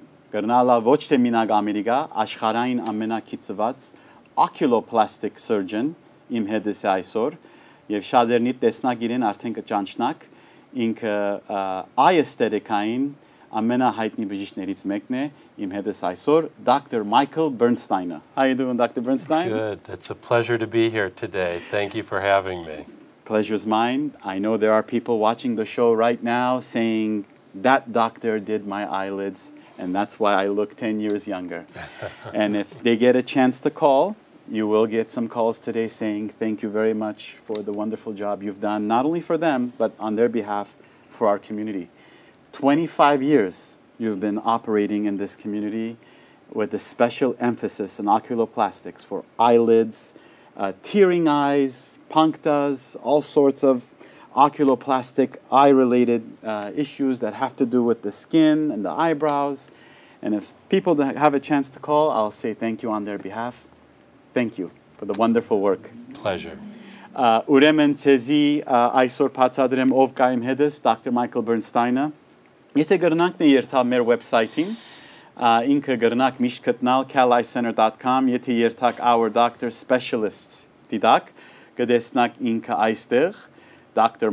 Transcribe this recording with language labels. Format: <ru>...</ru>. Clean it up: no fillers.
<hy>կրնալա ոչ թե մինակ Ամերիկա, աշխարհային ամենակիծված oculoplastic surgeon իմ հետս է այսօր եւ շատերնի տեսնակ իրեն արդեն կճանչնակ ինքը eye aesthetic-ային ամենահայտնի բժիշկներից մեկն է իմ հետս այսօր Dr.</hy> <en>Michael Burnstine. How are you doing, Dr. Burnstine? Good. It's a pleasure to be here today. Thank you for having me. Pleasure's mine. I know there are people watching the show right now saying that doctor did my eyelids and that's why I look 10 years younger. And if they get a chance to call, you will get some calls today saying thank you very much for the wonderful job you've done, not only for them, but on their behalf for our community. 25 years you've been operating in this community with a special emphasis on oculoplastics for eyelids, tearing eyes, punctas, all sorts of oculoplastic eye-related issues that have to do with the skin and the eyebrows. And if people have a chance to call, I'll say thank you on their behalf. Thank you for the wonderful work. Pleasure.</en> <hy>Ուրեմն ցեզի այսօր բացատրեմ ով կա իմ հետս Dr. Michael Burnstine-ը։ Եթե գրնանք երթալ մեր website-ին, ինքը գրնանք միշտ գտնալ caleyecenter.com, եթե երթակ</hy> <en>our doctor specialists</en> <hy>դիտակ, կտեսնակ ինքը այստեղ Dr.</hy>